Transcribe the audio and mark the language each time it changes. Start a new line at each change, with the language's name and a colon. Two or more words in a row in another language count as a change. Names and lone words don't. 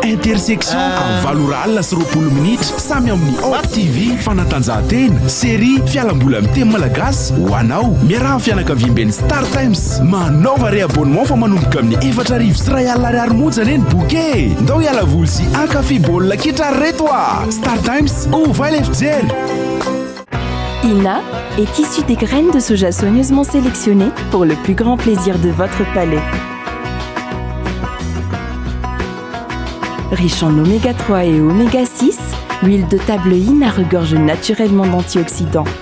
Malagasy: Intersection amin'ny 7 sy 20 minitra samy amin'ny Op TV. Fanatanjahantena, série, fialambola amin'ny teny malagasy ho anao. Miaraha fianakaviam-ben'ny Star Times. Manova re-abonnement fa manomboka amin'ny 4,000 sy 2 alina ariary monja eny bouquet. Ndao hiala voly sy ankafy baolina kitra reto a. Star Times,
French: ouvre les
Malagasy: fijery.
French: INA est issue des graines de soja soigneusement sélectionnées pour le plus grand plaisir de votre palais. Riche en oméga 3 et oméga 6, l'huile de table INA regorge naturellement d'antioxydants.